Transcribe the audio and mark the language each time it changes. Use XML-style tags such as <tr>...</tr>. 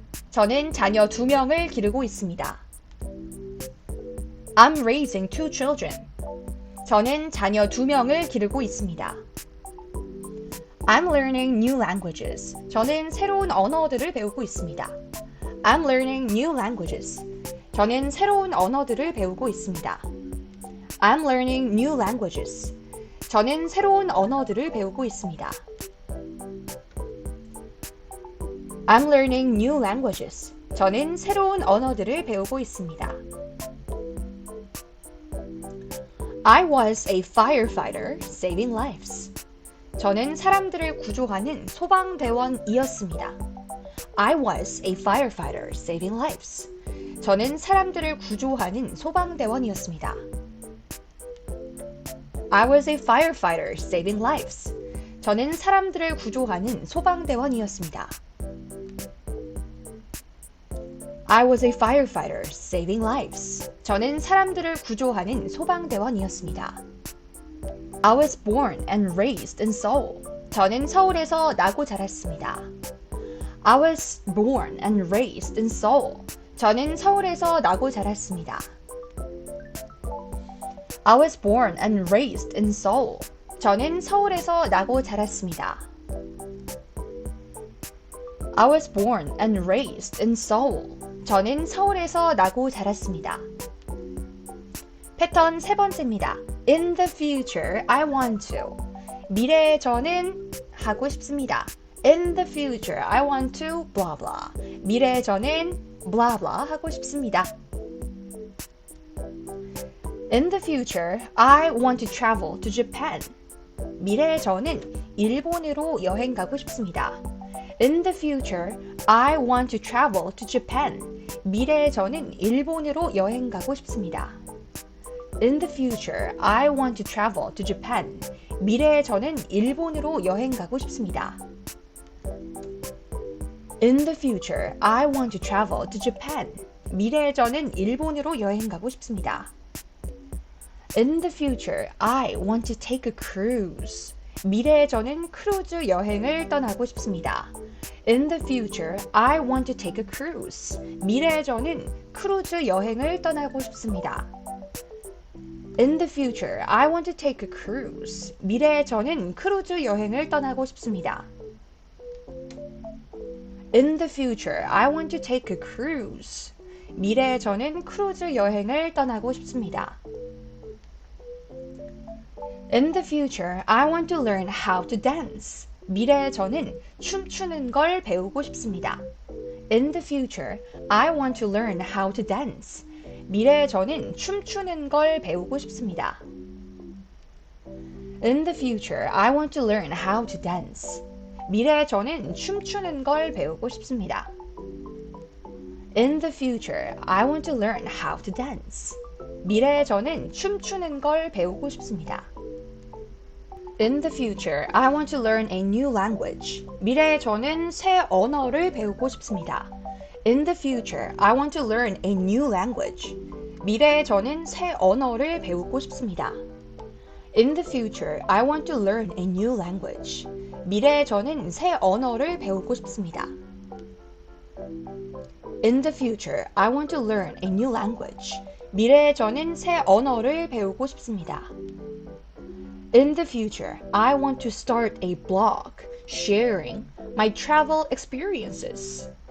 <ko>저는 자녀 두 명을 기르고 있습니다.</ko> <en>I'm raising two children.</en> <ko>저는 자녀 두 명을 기르고 있습니다.</ko> <en>I'm learning new languages.</en> <ko>저는 새로운 언어들을 배우고 있습니다.</ko> <en>I'm learning new languages.</en> <ko>저는 새로운 언어들을 배우고 있습니다.</ko> <en>I'm learning new languages.</en> <ko>저는 새로운 언어들을 배우고 있습니다.</ko> <en>I'm learning new languages.</en> <ko>저는 새로운 언어들을 배우고 있습니다.</ko> <en>I was a firefighter saving lives.</en> <ko>저는 사람들을 구조하는 소방대원이었습니다.</ko> <en>I was a firefighter saving lives.</en> <ko>저는 사람들을 구조하는 소방대원이었습니다.</ko> <en>I was a firefighter saving lives.</en> <ko>저는 사람들을 구조하는 소방대원이었습니다.</ko> <en>I was a firefighter saving lives.</en> <ko>저는 사람들을 구조하는 소방대원이었습니다.</ko> <en>I was born and raised in Seoul.</en> <ko>저는 서울에서 나고 자랐습니다.</ko> <en>I was born and raised in Seoul.</en> <ko>저는 서울에서 나고 자랐습니다.</ko> <en>I was born and raised in Seoul.</en> <ko>저는 서울에서 나고 자랐습니다.</ko> <en>I was born and raised in Seoul.</en> <ko>저는 서울에서 나고 자랐습니다. 패턴 세 번째입니다.</ko> <en>In the future, I want to.</en> <ko>미래에 저는 하고 싶습니다.</ko> <en>In the future, I want to blah blah.</en> <ko>미래에 저는 blah blah 하고 싶습니다.</ko> <en>In the future, I want to travel to Japan.</en> <ko>미래에 저는 일본으로 여행 가고 싶습니다.</ko> <en>In the future, I want to travel to Japan.</en> <ko>미래에 저는 일본으로 여행 가고 싶습니다.</ko> <en>In the future, I want to travel to Japan.</en> <ko>미래에 저는 일본으로 여행 가고 싶습니다.</ko> <en>In the future, I want to travel to Japan.</en> <ko>미래에 저는 일본으로 여행 가고 싶습니다.</ko> <en>In the future, I want to take a cruise.</en> <ko>미래에 저는 크루즈 여행을 떠나고 싶습니다.</ko> <en>In the future, I want to take a cruise.</en> <ko>미래에 저는 크루즈 여행을 떠나고 싶습니다.</ko> <en>In the future, I want to take a cruise.</en> <ko>미래에 저는 크루즈 여행을 떠나고 싶습니다.</ko> <en>In the future, I want to take a cruise.</en> <ko>미래에 저는 크루즈 여행을 떠나고 싶습니다.</ko> <en>In the future, I want to learn how to dance.</en> <ko>미래에 저는 춤추는 걸 배우고 싶습니다.</ko> <en>In the future, I want to learn how to dance.</en> <ko>미래에 저는 춤추는 걸 배우고 싶습니다.</ko> <en>In the future, I want to learn how to dance.</en> <ko>미래에 저는 춤추는 걸 배우고 싶습니다.</ko> <en>In the future, I want to learn how to dance.</en> <ko>미래의 저는 춤추는 걸 배우고 싶습니다.</ko> <en>In the future, I want to learn a new language.</en> <ko>미래의 저는 새 언어를 배우고 싶습니다.</ko> <en>In the future, I want to learn a new language.</en> <ko>미래의 저는 새 언어를 배우고 싶습니다.</ko> <en>In the future, I want to learn a new language.</en> <ko>미래의 저는 새 언어를 배우고 싶습니다.</ko> <en>In the future, I want to learn a new language.</en> <ko>미래의 저는 새 언어를 배우고 싶습니다.</ko> <en>In the future, I want to start a blog sharing my travel experiences.</en>